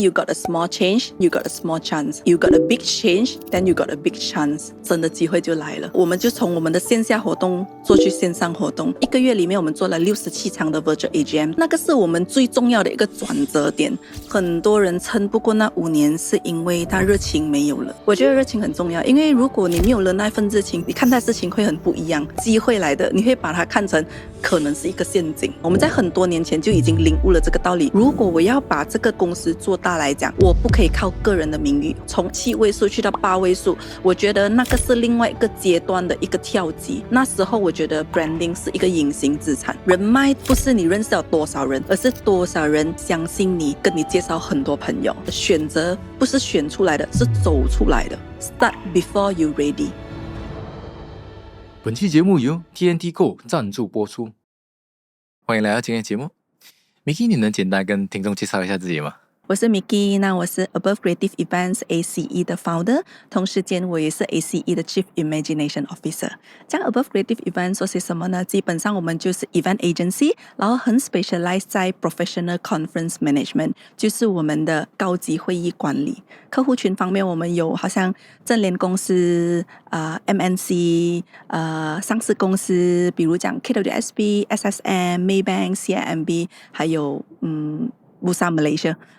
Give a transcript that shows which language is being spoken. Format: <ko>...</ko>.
<en>You got a small change, you got a small chance. You got a big change, then you got a big chance.</en> <zh>真的机会就来了。我们就从我们的线下活动做去线上活动。 1个月里面，我们做了67场的 Virtual AGM， 那个是我们最重要的一个转折点。很多人撑不过那5年，是因为他热情没有了。我觉得热情很重要，因为如果你没有了那份热情，你看待事情会很不一样。机会来的，你会把它看成可能是一个陷阱。我们在很多年前就已经领悟了这个道理。如果我要把这个公司做大来讲，我不可以靠个人的名誉，从7位数去到8位数，我觉得那个是另外一个阶段的一个跳级。那时候我觉得 branding 是一个隐形资产，人脉不是你认识了多少人，而是多少人相信你，跟你介绍很多朋友。选择不是选出来的，是走出来的。</zh> <en>Start before you ready。</en> <zh>本期节目由 TNT Go 赞助播出。欢迎来到今天的节目。 Mickey， 你能简单跟听众介绍一下自己吗？我是 Mickey， 那我是 Above Creative Events ACE 的 founder， 同时间我也是 ACE 的 Chief Imagination Officer。这样 Above Creative Events 做些什么呢？基本上我们就是 Event Agency， 然后很 specialize 在 Professional Conference Management， 就是我们的高级会议管理。客户群方面，我们有好像正联公司、MNC、上市公司，比如讲 KWSB、SSM、Maybank、CIMB， 还有Bursa Malaysia。</zh>